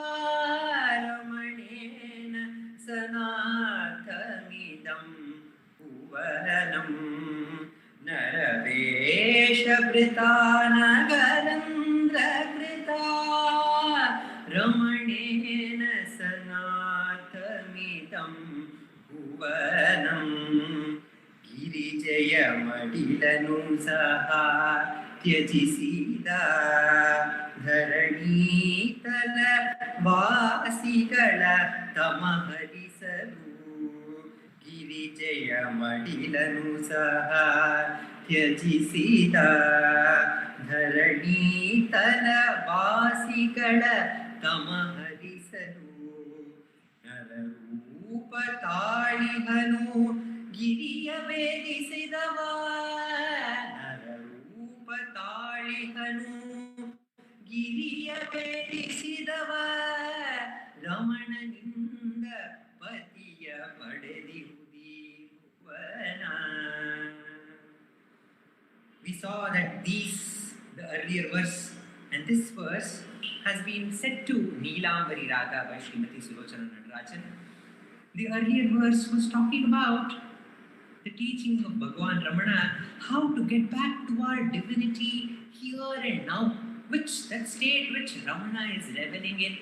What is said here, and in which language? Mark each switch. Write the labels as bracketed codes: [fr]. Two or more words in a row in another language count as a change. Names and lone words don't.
[sa] रमणेन सनाथमिदं भुवनं नरवेशभृता नगरन्द्रकृता रमणेन सनाथमिदं भुवनं [kn] ಗಿರಿಜಯಮಡಿಲನು ಸಹ ತ್ಯಜಿಸಿದ ಧರಣೀತಲ ವಾಸಿಗಳ ತಮಹರಿಸಲು ಗಿರಿಜಯಮಡಿಲನು ಸಹ ತ್ಯಜಿಸಿದ ಧರಣೀತಲ ವಾಸಿಗಳ ತಮಹರಿಸಲು ನರರೂಪ ತಾಳಿಹನು ಗಿರಿಯ ವೇದಿಸಿದವ ನರರೂಪ ತಾಳಿಹನು ಗಿರಿಯ ವೇದಿಸಿದವ ರಮಣನಿಂದ ಪತಿಯ ಪಡೆದಿಹುದಿ ಭುವನ. [en] We saw that the earlier verse and this verse has been set to Neelambari Raga by Srimati Sulochana Natarajan. The earlier verse was talking about the teaching of Bhagavan Ramana, how to get back to our divinity here and now, that state which Ramana is reveling in.